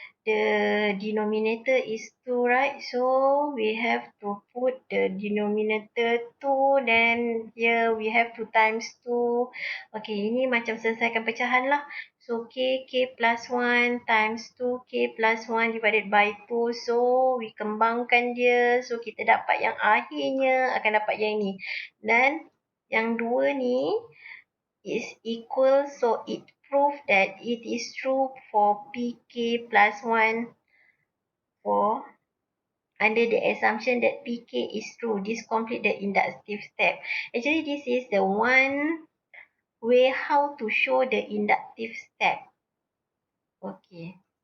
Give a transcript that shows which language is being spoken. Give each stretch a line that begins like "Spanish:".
English: the denominator is 2, right? So we have to put the denominator 2, then here we have to times 2. Okay,
Malay: ini macam selesaikan pecahan lah.
English: So k plus 1 times 2, k plus 1 divided by 2. So we
Malay: kembangkan dia. So kita dapat yang akhirnya akan dapat yang ni. Dan yang 2 ni
English: is equal, so it proves that it is true for pk plus 1 for under the assumption that pk is true. This complete the inductive step. Actually, this is the one way how to show the inductive step. Okay.